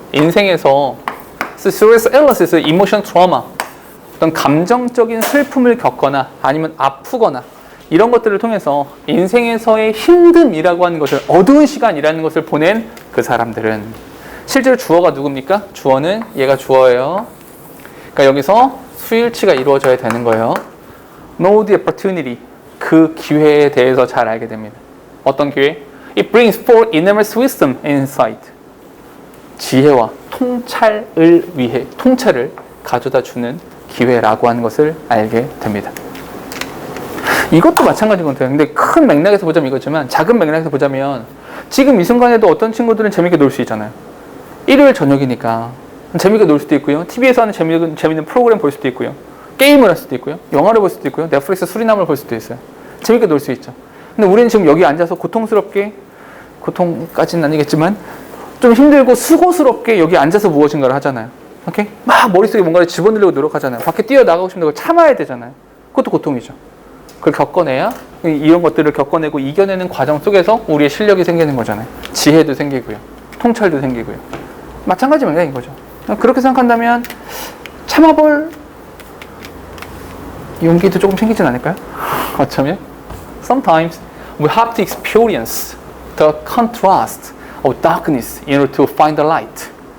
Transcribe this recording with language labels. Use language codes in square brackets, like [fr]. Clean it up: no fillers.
[ko] 인생에서 [en] serious illness, emotional trauma, [ko] 어떤 감정적인 슬픔을 겪거나 아니면 아프거나 이런 것들을 통해서 인생에서의 힘듦이라고 하는 것을, 어두운 시간이라는 것을 보낸 그 사람들은, 실제로 주어가 누굽니까? 주어는 얘가 주어예요. 그러니까 여기서 수일치가 이루어져야 되는 거예요. [en] Know the opportunity, [ko] 그 기회에 대해서 잘 알게 됩니다. 어떤 기회? [en] It brings forth enormous wisdom and insight. [ko] 지혜와 통찰을 위해, 통찰을 가져다 주는 기회라고 하는 것을 알게 됩니다. 이것도 마찬가지인 것 같아요. 근데 큰 맥락에서 보자면 이거지만, 작은 맥락에서 보자면 지금 이 순간에도 어떤 친구들은 재밌게 놀 수 있잖아요. 일요일 저녁이니까 재밌게 놀 수도 있고요. TV에서 하는 재밌는 프로그램 볼 수도 있고요. 게임을 할 수도 있고요. 영화를 볼 수도 있고요. 넷플릭스 수리남을 볼 수도 있어요. 재밌게 놀 수 있죠. 근데 우리는 지금 여기 앉아서 고통스럽게, 고통까지는 아니겠지만 좀 힘들고 수고스럽게 여기 앉아서 무엇인가를 하잖아요. 오케이? 막 머릿속에 뭔가를 집어넣으려고 노력하잖아요. 밖에 뛰어나가고 싶은데 그걸 참아야 되잖아요. 그것도 고통이죠. 그걸 겪어내야, 이런 것들을 겪어내고 이겨내는 과정 속에서 우리의 실력이 생기는 거잖아요. 지혜도 생기고요. 통찰도 생기고요. 마찬가지 맥락인 거죠. 그렇게 생각한다면 참아볼 용기도 조금 생기진 않을까요? 어쩌면 [en] Sometimes we have to experience the contrast of darkness in order to find the light.